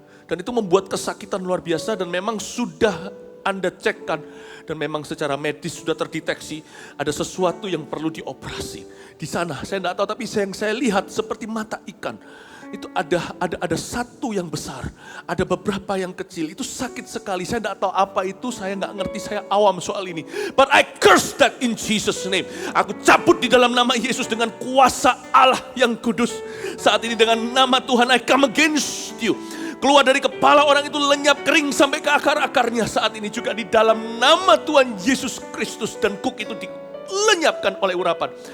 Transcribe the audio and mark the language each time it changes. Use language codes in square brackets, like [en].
[id] Dan itu membuat kesakitan luar biasa dan memang sudah Anda cekkan. Dan memang secara medis sudah terdeteksi ada sesuatu yang perlu dioperasi. Di sana saya tidak tahu tapi yang saya lihat seperti mata ikan. Itu ada satu yang besar, ada beberapa yang kecil. Itu sakit sekali. Saya tidak tahu apa itu, saya nggak ngerti, saya awam soal ini. [en] But I curse that in Jesus' name. [id] Aku cabut di dalam nama Yesus dengan kuasa Allah yang kudus. Saat ini dengan nama Tuhan, [en] I come against you. [id] Keluar dari kepala orang itu lenyap kering sampai ke akar-akarnya. Saat ini juga di dalam nama Tuhan Yesus Kristus. Dan kuk itu dilenyapkan oleh urapan.